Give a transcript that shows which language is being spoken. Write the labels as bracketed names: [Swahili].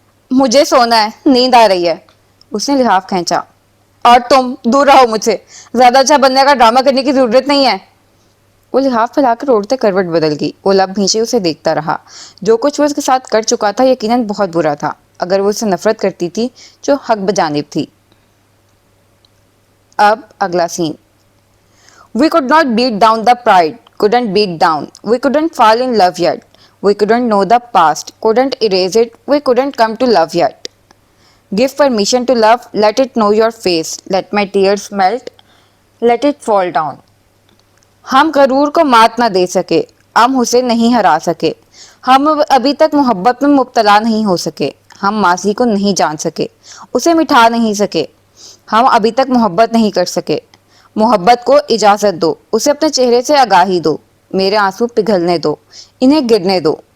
[Urdu] مجھے سونا ہے، نیند آ رہی ہے، اس نے لحاف کھینچا۔ اور تم دور رہو مجھ سے، زیادہ اچھا بننے کا ڈرامہ کرنے کی ضرورت نہیں ہے۔ وہ لحاف پھیلا کر اڑتے کروٹ بدل گئی۔ وہ لب بھینچے اسے دیکھتا رہا۔ جو کچھ وہ اس کے ساتھ کر چکا تھا یقیناً بہت برا تھا، اگر وہ اسے نفرت کرتی تھی جو حق بجانب تھی۔ اب اگلا سین۔ [English] We could not beat down the pride, couldn't beat down. We couldn't fall in love yet. We couldn't know the past, couldn't erase it. We couldn't come to love yet. Give permission to love, let it know your face. Let my tears melt, let it fall down. [Urdu] ہم غرور کو مات نہ دے سکے، ہم اسے نہیں ہرا سکے، ہم ابھی تک محبت میں مبتلا نہیں ہو سکے، ہم ماضی کو نہیں جان سکے، اسے مٹھا نہیں سکے، ہم ابھی تک محبت نہیں کر سکے۔ محبت کو اجازت دو، اسے اپنے چہرے سے آگاہی دو، میرے آنسو پگھلنے دو، انہیں گرنے دو۔